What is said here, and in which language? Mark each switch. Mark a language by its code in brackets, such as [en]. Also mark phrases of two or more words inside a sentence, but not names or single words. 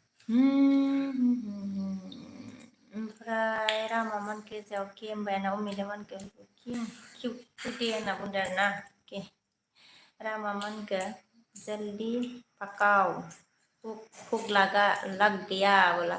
[brx] ओमफ्राय रामामोनखो जाव के होनबायना उमिदामोनखो क्यों दे होनना बुंदों आरोना के रामामोनखो [hi] जल्दी पकाओ भूख लग गया बोला